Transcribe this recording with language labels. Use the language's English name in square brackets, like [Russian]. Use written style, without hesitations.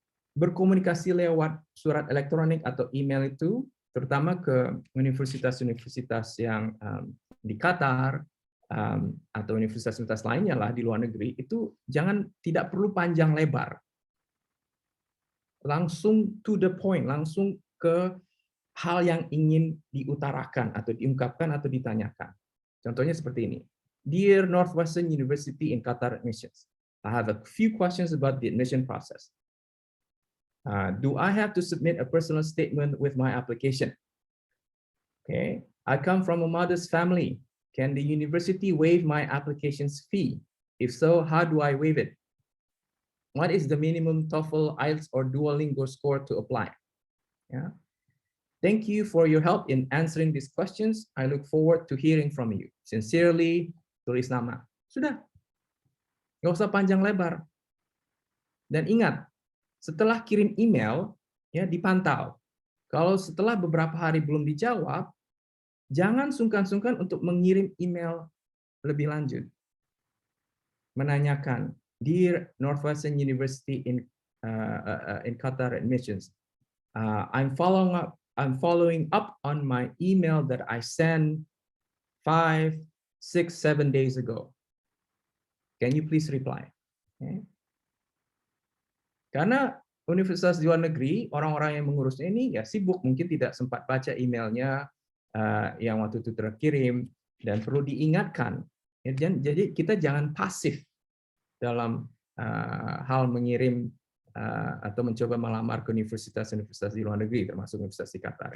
[Indonesian] Berkomunikasi lewat surat elektronik atau email itu, terutama ke universitas-universitas yang di Qatar atau universitas-universitas lainnya lah di luar negeri, itu tidak perlu panjang lebar, langsung [English] to the point, [Indonesian] langsung ke hal yang ingin diutarakan atau diungkapkan atau ditanyakan. Contohnya seperti ini. [English] Dear Northwestern University in Qatar admissions, I have a few questions about the admission process. Do I have to submit a personal statement with my application? Okay, I come from a modest family. Can the university waive my application's fee? If so, how do I waive it? What is the minimum TOEFL, IELTS, or Duolingo score to apply? Yeah. Thank you for your help in answering these questions. I look forward to hearing from you. [Indonesian] Sincerely, tulis nama. Sudah. Nggak usah panjang lebar. Dan ingat, setelah kirim email, ya dipantau. Kalau setelah beberapa hari belum dijawab, jangan sungkan-sungkan untuk mengirim email lebih lanjut. Menanyakan, [English] Dear Northwestern University in Qatar admissions, I'm following up on my email that I sent 5, 6, 7 days ago. Can you please reply? Okay. [Indonesian] Karena universitas di luar negeri, orang-orang yang mengurusnya ini ya sibuk, mungkin tidak sempat baca emailnya yang waktu itu terkirim, dan perlu diingatkan. Jadi kita jangan pasif dalam hal mengirim atau mencoba melamar ke universitas-universitas di luar negeri, termasuk Universitas di Qatar.